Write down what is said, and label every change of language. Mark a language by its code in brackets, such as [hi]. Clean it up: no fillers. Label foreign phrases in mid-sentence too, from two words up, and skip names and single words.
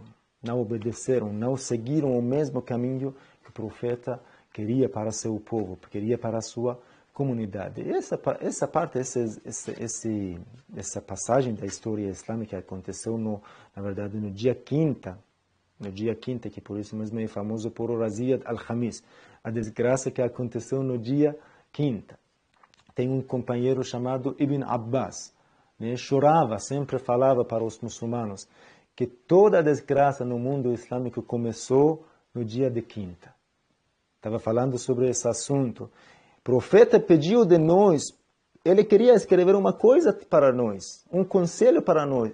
[pt] Não seguiram o mesmo caminho que o profeta queria para seu povo, queria para a sua comunidade. Essa passagem da história islâmica aconteceu, na verdade, no dia quinta, que por isso mesmo é famoso por Raziyat al-Khamis, a desgraça que aconteceu no dia quinta. Tem um companheiro chamado Ibn Abbas, né? Chorava, sempre falava para os muçulmanos que toda a desgraça no mundo islâmico começou no dia de quinta. Estava falando sobre esse assunto. O profeta pediu de nós, ele queria escrever uma coisa para nós, um conselho para nós.